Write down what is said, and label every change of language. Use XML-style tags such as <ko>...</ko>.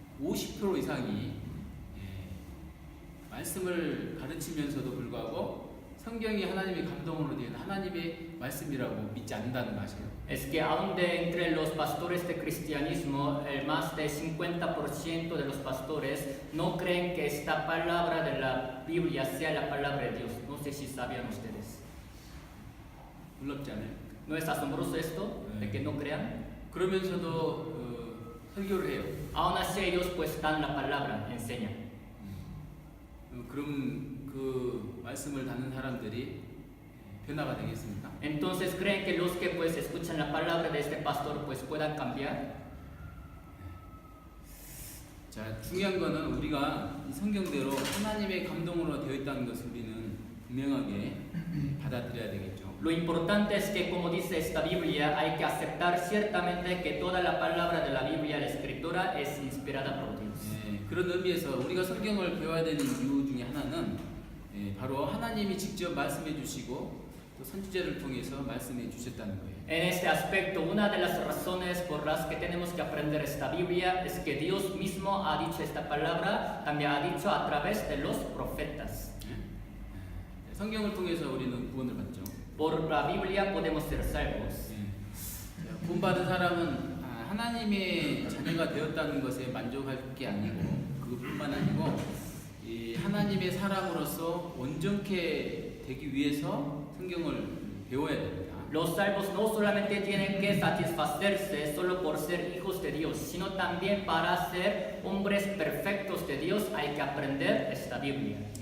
<ko>50% 이상이 말씀을 가르치면서도 불구하고 성경이 하나님의 감동으로 된 하나님의 말씀이라고 믿지 않는다는 것이에요.</ko> <es>Es que aún de entre los pastores de cristianismo, el más del 50% de los pastores no creen que esta palabra de la Biblia sea la palabra de Dios. No sé si sabían ustedes.</es> <ko>놀랍지 않아요?</ko> <es>¿No es asombroso esto de que no crean?</es> <ko>그러면서도 설교를 해요.</ko> <es>Aún así ellos pues dan la palabra, enseñan.</es> <ko>그럼 그 말씀을 듣는 사람들이 변화가 되겠습니까?</ko> <es>Entonces creen que los que pues escuchan la palabra de este pastor pues puedan cambiar.</es> <ko>자, 중요한 거는 우리가 이 성경대로 하나님의 감동으로 되어 있다는 것을 우리는 분명하게 받아들여야 되겠죠.</ko> <es>Lo importante es que, como dice esta Biblia, hay que aceptar ciertamente que toda la palabra de la Biblia, la Escritura, es inspirada por Dios.</es> <ko>그런 의미에서 우리가 성경을 배워야 되는 이유 중에 하나는 바로 하나님이 직접 말씀해 주시고 또 선지자를 통해서 말씀해 주셨다는 거예요.</ko> <es>En este aspecto, una de las razones por las que tenemos que aprender esta Biblia es que Dios mismo ha dicho esta palabra, también ha dicho a través de los profetas.</es> <ko>성경을 통해서 우리는 구원을 받죠.</ko> <es>Por la Biblia podemos ser salvos.</es> <ko>구원받은 사람은 하나님의 자녀가 되었다는 것에 만족할 게 아니고 그뿐만 아니고 이 하나님의 사람으로서 온전케 되기 위해서 성경을 배워야 됩니다.</ko> <es>Los salvos no solamente tienen que satisfacerse solo por ser hijos de Dios, sino también para ser hombres perfectos de Dios hay que aprender esta Biblia.</es>